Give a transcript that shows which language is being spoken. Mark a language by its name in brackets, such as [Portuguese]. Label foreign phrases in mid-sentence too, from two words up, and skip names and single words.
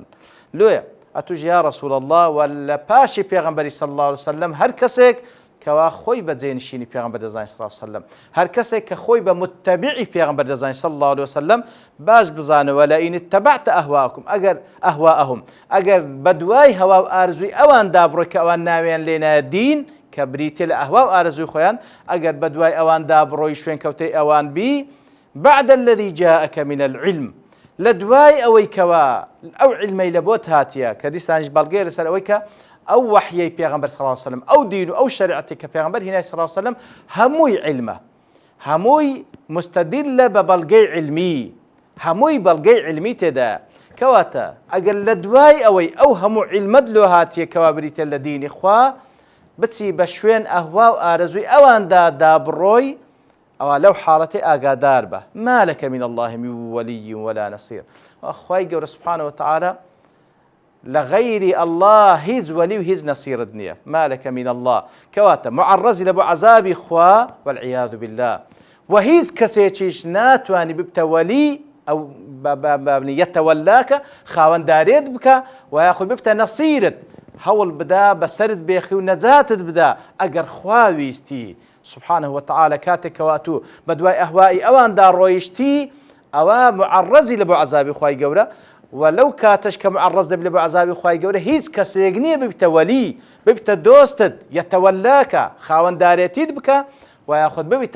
[Central Kurdish] لۆیە ئەتوش [Arabic] یا رسول الله [Central Kurdish] و لە پاشی پێغەمبەری [Arabic] صلی الله عليه وسلم [Central Kurdish] هەر کەسێک کەوا خۆی بە جێنشینی پێغەمبەر دەزانێت [Arabic] صلی الله عليه وسلم، [Central Kurdish] هەر کەسێک کە خۆی بە متەبعی پێغەمبەر دەزانێت [Arabic] صلی الله عليه وسلم [Central Kurdish] باش بزانەوە [Arabic] لئین اتبعت [Central Kurdish] ئەهواءهم ئەگەر بە دوای هەوا و ئارزووی ئەوان دابڕۆی کە ئەوان ناویان لێنایە دین کە بریتێ لە ئەهوا و ئارزووی خۆیان، ئەگەر بە دوای ئەوان دابڕۆی شوێن کەوتەی ئەوان بی [Arabic] بعد الذي جاءك من العلم [Central Kurdish] لە دوای ئەوەی کەوا ئەو علمەی لە بۆت هاتیە کە دیسانیش بەڵگەیە لەسەر ئەوەی کە ئەو وحیەی پێغەمبەر [Arabic] صلی الله عليه وسلم [Central Kurdish] ئەو دین و ئەو شریعەتی کە پێغەمبەر هێنای [Arabic] صلی الله عليه وسلم [Central Kurdish] هەمووی علمە، هەمووی مستەدلە بە بەڵگەی علمی، هەمووی بەڵگەی علمی تێدا. کەواتە ئەگەر لە دوای ئەوەی ئەو هەموو علمت لۆ هاتیە کەوا بریتە لە دینی خوا بچی بە شوێن ئەهوا و ئارەزووی ئەواندا دابڕۆی ئەوە لەو حاڵەتەی ئاگادار بە [Arabic] ما لك من الله من ولي ولا نصير. [Central Kurdish] خی گەورە [Arabic] سبحانه وتعالى لغير الله [Central Kurdish] هیچ ولی و هیچ نەسیرت نییە. [Arabic] ما لك من الله [Central Kurdish] کەواتە معرەزی لە بۆ عەزابی خوا [Arabic] والعیاذ بالله [Central Kurdish] و هیچ کەسێکیش ناتوانی ببتە وەلی ئەو یەتەوەلاکە خاوەنددارێت بکە و یاخود ببتە نەسیرت هەوڵ بدا بەسەرت بێخی و نەجاتت بدا ئەگەر خوا ویستی [Arabic] سبحانه وتعالى [Central Kurdish] کاتێک کەواتوو بە دوای ئەهوای ئەواندا ڕۆیشتی ئەوە معرەزی لە بۆ عەزابی خوای گەورە ولو کاتش کە معرەز دەبێت بە عەزابی خوای گەورە هیچ کەسێک نییە ببتە وەلی ببتە دۆستت یەتەوەلاکە خاوەنددارێتیت بکە و یاخود